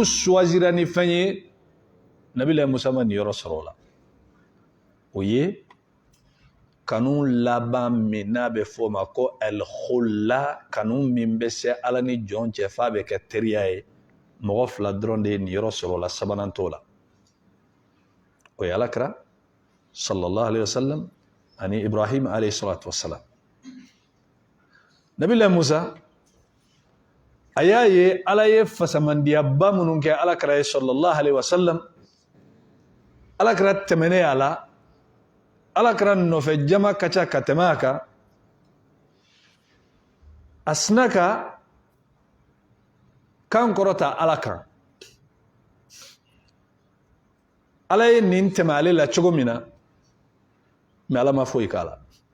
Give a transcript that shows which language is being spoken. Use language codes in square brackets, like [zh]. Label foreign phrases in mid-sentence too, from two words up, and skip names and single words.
[bm] choisira ni fɛn ye nabilahi musa ma nin yɔrɔ sɔrɔ o la o ye kanu laban min n'a bɛ fɔ o ma ko al-khulla kanu min bɛ se ala ni jɔn cɛ f'a bɛ kɛ teriya ye mɔgɔ 2 dɔrɔn de ye nin yɔrɔ sɔrɔ o la sabanan t'o la o ye ala kɛra [ar] صلى الله عليه وسلم [bm] ani ibrahim [ar] عليه الصلاة والسلام [bm] nabilahi musa a y'a ye ala ye fasamandiyaba minnu kɛ ala kɛra ye [ar] صلى الله عليه وسلم [bm] ala kɛra tɛmɛnen a la ala kɛra nɔfɛ jama ka ca ka tɛmɛ a kan a sina ka kan kɔrɔta ala kan ala ye nin tɛmɛ ale la cogo min na mais ala ma foyi k'a la